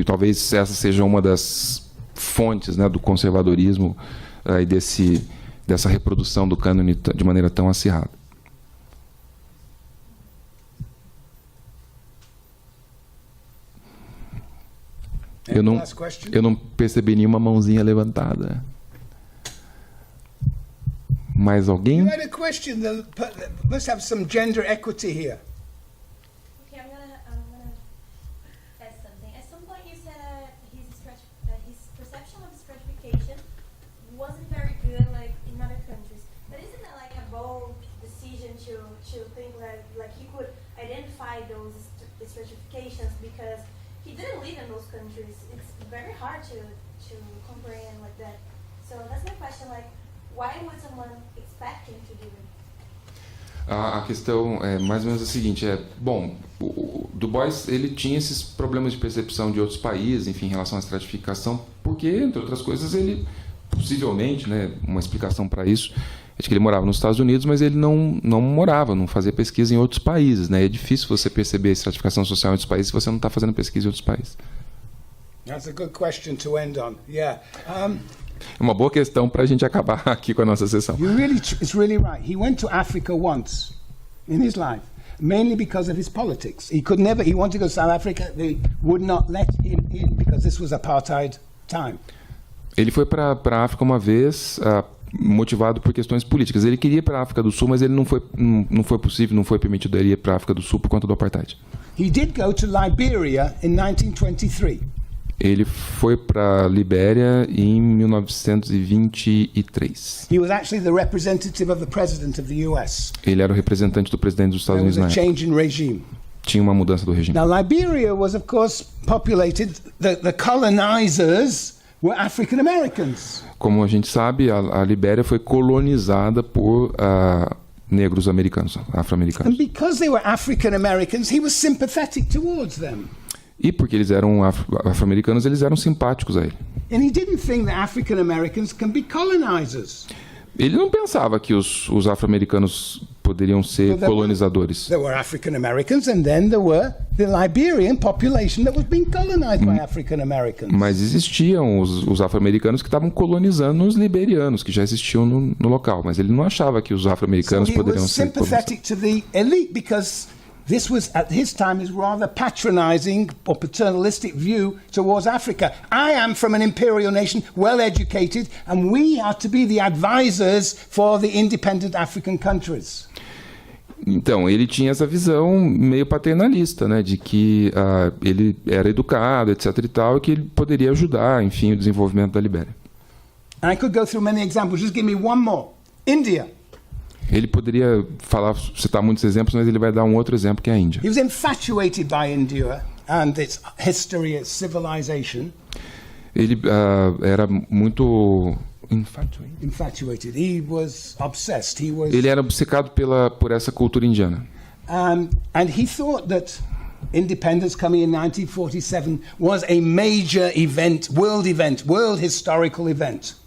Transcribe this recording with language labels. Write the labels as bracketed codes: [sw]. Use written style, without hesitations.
[pt] E talvez essa seja uma das fontes, né, do conservadorismo e dessa reprodução do cânone de maneira tão acirrada. Eu não percebi nenhuma mãozinha levantada. Mais alguém? [en] You had a question that must have some gender equity here. Okay, I'm gonna add something. At some point you said his perception of stratification wasn't very good, like in other countries. But isn't that like a bold decision to think like he could identify those stratifications because he didn't live in those countries? It's very hard to comprehend like that. So that's my question, like, why would someone expect him to do it? [pt] A questão é mais ou menos a seguinte: o Du Bois ele tinha esses problemas de percepção de outros países, enfim, em relação à estratificação, porque, entre outras coisas, ele possivelmente, né, uma explicação para isso é de que ele morava nos Estados Unidos, mas ele não fazia pesquisa em outros países, né? É difícil você perceber a estratificação social em outros países se você não está fazendo pesquisa em outros países. [en] That's a good question to end on. Yeah. [pt] É uma boa questão para a gente acabar aqui com a nossa sessão. [en] It's really right. He went to Africa once in his life, mainly because of his politics. He wanted to go to South Africa. They would not let him in because this was apartheid time. [pt] Ele foi para a África uma vez, motivado por questões políticas. Ele queria ir para a África do Sul, mas ele não foi possível, não foi permitido ele ir para a África do Sul por conta do apartheid. [en] He did go to Liberia in 1923. [pt] Ele foi para a Libéria em 1923. [en] He was actually the representative of the president of the US. [pt] Ele era o representante do presidente dos Estados Unidos na época. [en] There was a change in regime. [pt] Tinha uma mudança do regime. [en] Now Liberia was, of course, populated. The colonizers were African Americans. [pt] Como a gente sabe, a Libéria foi colonizada por negros americanos, afro-americanos. [en] And because they were African Americans, he was sympathetic towards them. [pt] E porque eles eram afro-americanos, eles eram simpáticos a ele. [en] And he didn't think that African Americans can be colonizers. [pt] Ele não pensava que os afro-americanos poderiam ser colonizadores. [en] There were African Americans, and then there were the Liberian population that was being colonized by African Americans. [pt] Mas existiam os afro-americanos que estavam colonizando os liberianos, que já existiam no local. Mas ele não achava que os afro-americanos poderiam ser colonizados. [en] So he was sympathetic to the elite because this was, at his time, his rather patronizing or paternalistic view towards Africa. I am from an imperial nation, well educated, and we are to be the advisors for the independent African countries. [pt] Então, ele tinha essa visão meio paternalista, né, de que ele era educado, etc. e tal, e que ele poderia ajudar, enfim, o desenvolvimento da Libéria. [en] And I could go through many examples. Just give me one more. India. [pt] Ele poderia citar muitos exemplos, mas ele vai dar um outro exemplo, que é a Índia. [en] He was infatuated by India and its history, its civilization. [pt] Ele era muito [en] Infatuated. He was obsessed. He was. [pt] Ele era obcecado por essa cultura indiana. [en] And he thought that independence coming in 1947 was a major event, world historical event.